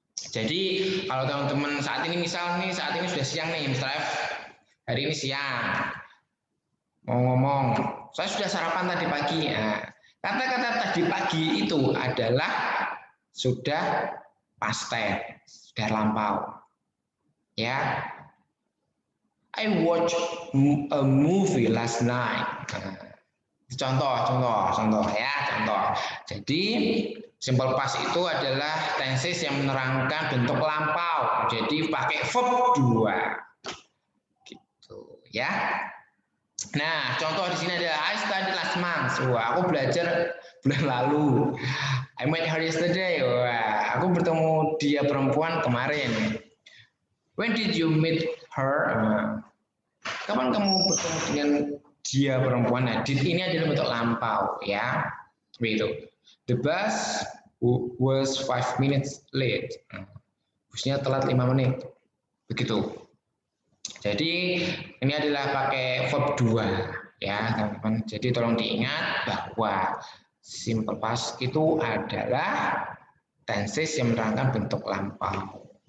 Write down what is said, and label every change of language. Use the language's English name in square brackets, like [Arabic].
[Indonesian] Jadi kalau teman-teman saat ini sudah siang nih, Mr. F. Hari ini siang. Mau ngomong, saya sudah sarapan tadi pagi. Kata-kata tadi pagi itu adalah sudah past tense, sudah lampau. Ya, [English] I watch a movie last night. [Indonesian] Contoh ya. Jadi simple past itu adalah tenses yang menerangkan bentuk lampau. Jadi pakai verb 2. Gitu ya. Nah, contoh di sini adalah [English] I studied last month. [Indonesian] Wah, aku belajar bulan lalu. [English] I met her yesterday. [Indonesian] Wah, aku bertemu dia perempuan kemarin. [English] When did you meet her? [Indonesian] Kapan kamu bertemu dengan dia perempuan? Nah, did ini adalah bentuk lampau ya. Begitu. [English] The bus was 5 minutes late. [Indonesian] Busnya telat 5 menit. Begitu. Jadi ini adalah pakai verb 2 ya teman-teman. Jadi tolong diingat bahwa simple past itu adalah tenses yang menerangkan bentuk lampau.